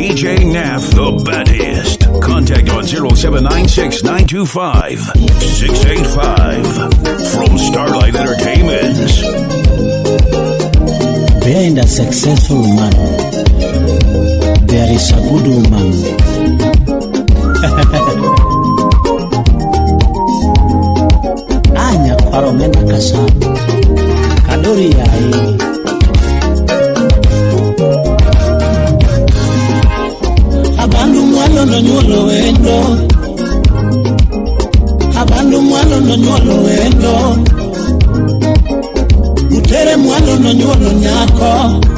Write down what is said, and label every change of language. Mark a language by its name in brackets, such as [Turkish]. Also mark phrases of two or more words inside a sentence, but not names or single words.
[English] DJ Nath, the baddest. Contact on 0796-925-685 from Starlight Entertainments. Behind a successful man, there is a good woman. [Luo (Kenya and Tanzania)] Anya kwaromena kasa kadori yai abandu mwalo no nyolo wendo, abandu mwalo no nyolo wendo, utere mwalo no nyolo nyako,